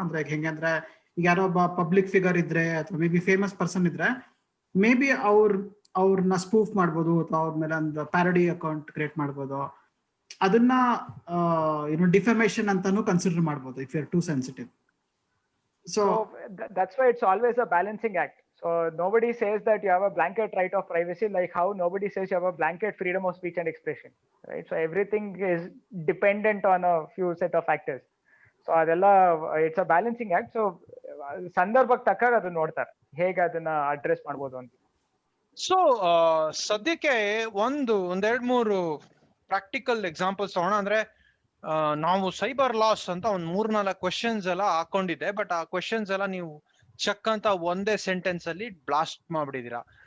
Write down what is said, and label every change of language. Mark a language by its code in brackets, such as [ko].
[kn] ಅಂದ್ರೆ ಈಗ ಹೆಂಗೆ ಅಂದ್ರೆ, ಈಗ ಯಾರೋ ಒಬ್ಬ ಪಬ್ಲಿಕ್ ಫಿಗರ್ ಇದ್ರೆ ಅಥವಾ ಮೇ ಬಿ ಫೇಮಸ್ ಪರ್ಸನ್ ಇದ್ರೆ, ಮೇ ಬಿ ಅವ್ರನ್ನ ಸ್ಪೂಫ್ ಮಾಡ್ಬೋದು ಅಥವಾ ಅವ್ರ ಮೇಲೆ ಒಂದು ಪ್ಯಾರಡಿ ಅಕೌಂಟ್ ಕ್ರಿಯೇಟ್ ಮಾಡ್ಬೋದು. ಅದನ್ನ ಡಿಫಮೇಷನ್ ಅಂತಾನು ಕನ್ಸಿಡರ್ ಮಾಡಬಹುದು [en] If you are too sensitive. So that's why it's always a balancing act. So nobody says that you have a blanket right of privacy, like how nobody says you have a blanket freedom of speech and expression, right? So everything is dependent on a few set of factors. So [kn] adella [en] it's a balancing act. [kn] So ಸಂದರ್ಭಕ್ಕೆ ತಕ್ಕಾಗ ಅದನ್ನ ನೋಡ್ತಾರೆ ಹೇಗೆ ಅದನ್ನ address ಮಾಡಬಹುದು ಅಂತ. So ಸದ್ಯಕ್ಕೆ ಒಂದೆರಡು ಮೂರು ಪ್ರಾಕ್ಟಿಕಲ್ ಎಕ್ಸಾಂಪಲ್ಸ್ ತಗೋಣ. ಅಂದ್ರೆ ನಾವು ಸೈಬರ್ ಲಾಸ್ ಅಂತ ಒಂದ್ 3-4 ಕ್ವೆಶನ್ಸ್ ಎಲ್ಲ ಹಾಕೊಂಡಿದ್ದೆ, ಬಟ್ ಆ ಕ್ವೆಶನ್ಸ್ ಎಲ್ಲ ನೀವು ಚೆಕ್ ಅಂತ ಒಂದೇ ಸೆಂಟೆನ್ಸ್ ಅಲ್ಲಿ ಬ್ಲಾಸ್ಟ್ ಮಾಡ್ಬಿಟ್ಟಿದೀರಾ.